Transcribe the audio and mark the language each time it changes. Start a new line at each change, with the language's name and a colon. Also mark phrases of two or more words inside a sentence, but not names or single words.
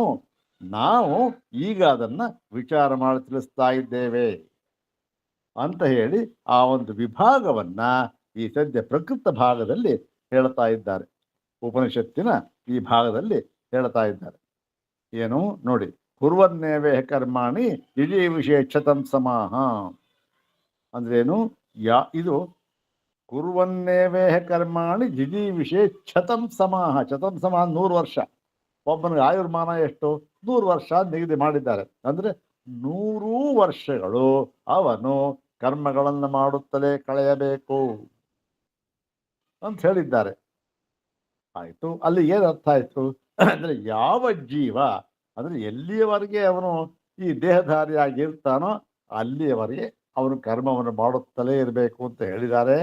Kannada: ನಾವು ಈಗ ಅದನ್ನ ವಿಚಾರ ಮಾಡಿ ತಿಳಿಸ್ತಾ ಇದ್ದೇವೆ ಅಂತ ಹೇಳಿ ಆ ಒಂದು ವಿಭಾಗವನ್ನ ಈ ಸದ್ಯ ಪ್ರಕೃತ ಭಾಗದಲ್ಲಿ ಹೇಳ್ತಾ ಇದ್ದಾರೆ. ಉಪನಿಷತ್ತಿನ ಈ ಭಾಗದಲ್ಲಿ ಹೇಳ್ತಾ ಇದ್ದಾರೆ. ಏನು ನೋಡಿ,
Sanskrit: ಕುರ್ವನ್ನೇವೇ ಕರ್ಮಾಣಿ ಯುಜಿ ವಿಶೇಷತಂ ಸಮಾಹ
Kannada: ಅಂದ್ರೇನು?
Sanskrit: ಇದು ಕುರ್ವನ್ನೇವೇ ಕರ್ಮಾಣಿ ಜಿಜಿ ವಿಶೇಷತಂ ಸಮಾಹ. ಶತಂ ಸಮಾಹ
Kannada: 100 ವರ್ಷ. ಒಬ್ಬನಿಗೆ ಆಯುರ್ಮಾನ ಎಷ್ಟು? 100 ವರ್ಷ ನಿಗದಿ ಮಾಡಿದ್ದಾರೆ. ಅಂದ್ರೆ 100 ವರ್ಷಗಳು ಅವನು ಕರ್ಮಗಳನ್ನು ಮಾಡುತ್ತಲೇ ಕಳೆಯಬೇಕು ಅಂತ ಹೇಳಿದ್ದಾರೆ. ಆಯ್ತು, ಅಲ್ಲಿ ಏನು ಅರ್ಥ ಆಯ್ತು ಅಂದ್ರೆ, ಯಾವ ಜೀವ ಅಂದ್ರೆ ಎಲ್ಲಿಯವರೆಗೆ ಅವನು ಈ ದೇಹಧಾರಿಯಾಗಿರ್ತಾನೋ ಅಲ್ಲಿಯವರೆಗೆ ಅವನು ಕರ್ಮವನ್ನು ಮಾಡುತ್ತಲೇ ಇರಬೇಕು ಅಂತ ಹೇಳಿದ್ದಾರೆ.